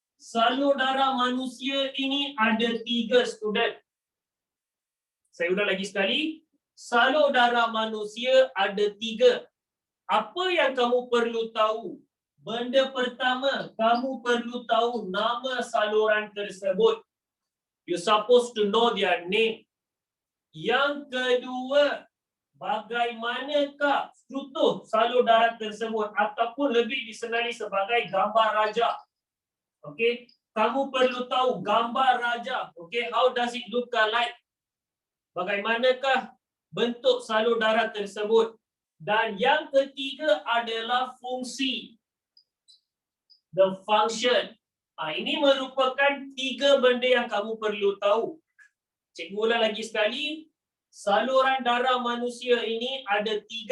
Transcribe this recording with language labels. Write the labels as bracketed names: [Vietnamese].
[Malay] salur darah manusia ini ada 3 student. Saya ulang lagi sekali. Salur darah manusia ada 3. Apa yang kamu perlu tahu? Benda pertama, kamu perlu tahu nama saluran tersebut. [English] You're supposed to know their name. [Malay] Yang kedua, bagaimanakah struktur salur darah tersebut ataupun lebih dikenali sebagai gambar raja. Okey, kamu perlu tahu gambar raja. [English] Okey, how does it look like? [Malay] Bagaimanakah bentuk salur darah tersebut? Dan yang ketiga adalah fungsi. [English] The function. [Malay] Ini merupakan 3 benda yang kamu perlu tahu. Cikgu ulang lagi sekali. Saluran darah manusia ini ada 3.